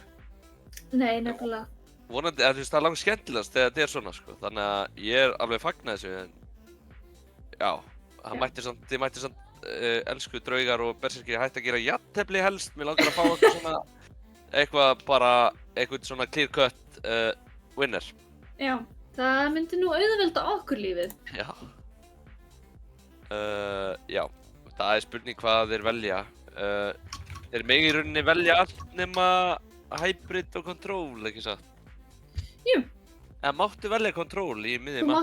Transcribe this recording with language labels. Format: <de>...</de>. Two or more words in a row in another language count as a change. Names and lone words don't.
<is>Nei, nefnilega. Vonandi, þú veist, það langt skemmtilegast þegar þetta svona, sko. Þannig að ég alveg fagna þessu, en já, þið mætti samt elsku draugar og berserkir hætti að gera jafntefli helst. Mér langar að fá eitthvað svona, eitthvað svona</is> <en>clear cut winner.</en> <is>Já, það myndi nú auðvelda okkur lífið. Já. Já, það spurning hvað þeir velja. Þeir megi í rauninni velja allt nema hybrid og control, ekki satt? Jú. En máttu velja control í miðju mappi?</is>